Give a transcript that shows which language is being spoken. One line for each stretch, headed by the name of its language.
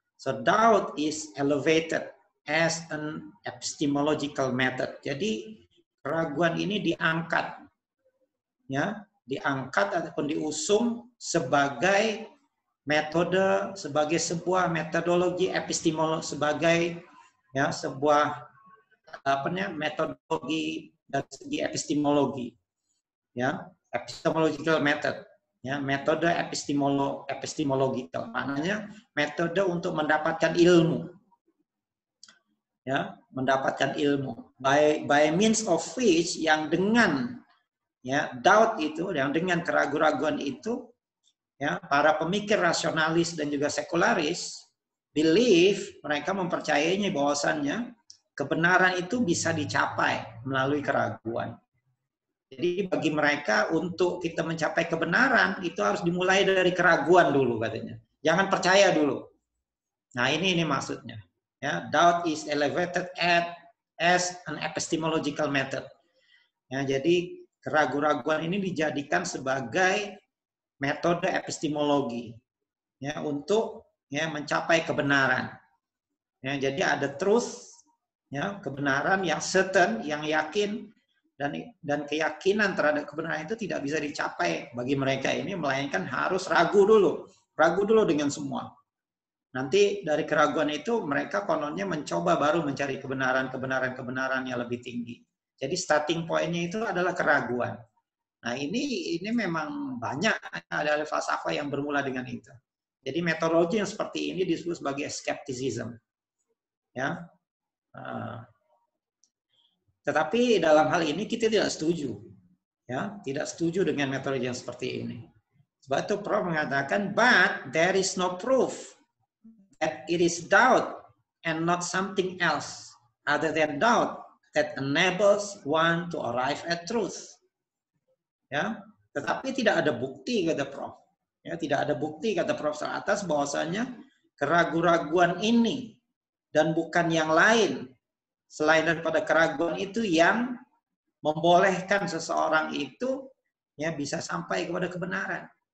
English: So doubt is elevated as an epistemological method.
Indonesian: Jadi keraguan ini diangkat, ya, diangkat ataupun diusung sebagai metode, sebagai sebuah metodologi epistemologi, sebagai, ya, sebuah metodologi dari segi epistemologi, ya,
English: epistemological method,
Indonesian: ya, metode epistemological, maknanya metode untuk mendapatkan ilmu, ya, mendapatkan ilmu
English: by means of which,
Indonesian: yang dengan, ya, doubt itu, yang dengan keraguan-keraguan itu, ya, para pemikir rasionalis dan juga sekularis
English: believe,
Indonesian: mereka mempercayainya bahwasannya kebenaran itu bisa dicapai melalui keraguan. Jadi bagi mereka untuk kita mencapai kebenaran itu harus dimulai dari keraguan dulu, katanya. Jangan percaya dulu. Nah, ini maksudnya.
English: Ya, doubt is elevated as an epistemological method.
Indonesian: Ya, jadi keraguan-keraguan ini dijadikan sebagai metode epistemologi, ya, untuk, ya, mencapai kebenaran. Ya, jadi ada truth, ya, kebenaran yang certain, yang yakin, dan keyakinan terhadap kebenaran itu tidak bisa dicapai bagi mereka ini, melainkan harus ragu dulu dengan semua. Nanti dari keraguan itu mereka kononnya mencoba baru mencari kebenaran yang lebih tinggi. Jadi starting point-nya itu adalah keraguan. Nah, ini memang banyak ada falsafah yang bermula dengan itu. Jadi metodologi yang seperti ini disebut sebagai skepticism. Ya. Tetapi dalam hal ini kita tidak setuju. Ya, tidak setuju dengan metode yang seperti ini. Sebab itu Prof mengatakan,
English: but there is no proof that it is doubt and not something else other than doubt that enables one to arrive at truth.
Indonesian: Ya, tetapi tidak ada bukti, kata Prof. Ya, tidak ada bukti, kata Prof atas, bahwasanya keraguan-keraguan ini dan bukan yang lain selain daripada keraguan itu yang membolehkan seseorang itu ya bisa sampai kepada kebenaran.